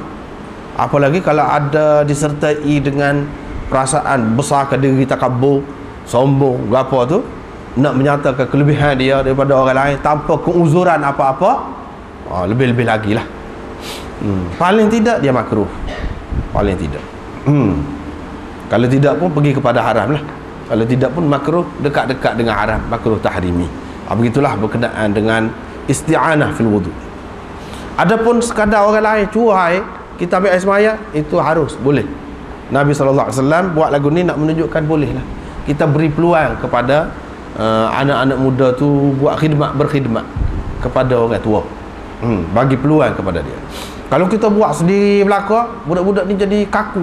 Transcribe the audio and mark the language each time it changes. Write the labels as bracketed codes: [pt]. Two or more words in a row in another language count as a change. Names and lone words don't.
[ms] Apalagi kalau ada disertai dengan perasaan besarkan diri, takabur, sombong, apa tu, nak menyatakan kelebihan dia daripada orang lain tanpa keuzuran apa-apa, lebih-lebih lagi lah. Paling tidak dia makruh. Paling tidak. Kalau tidak pun pergi kepada haram lah. Kalau tidak pun makruh, dekat-dekat dengan haram, makruh tahrimi. Begitulah berkenaan dengan [ar] استعانة في الوضوء. [ms] Adapun sekadar orang lain cuai kita ambil air semaya, itu harus, boleh. Nabi SAW buat lagu ni nak menunjukkan boleh lah. Kita beri peluang kepada anak-anak muda tu buat berkhidmat kepada orang tua. Bagi peluang kepada dia. Kalau kita buat sendiri belaka, budak-budak ni jadi kaku.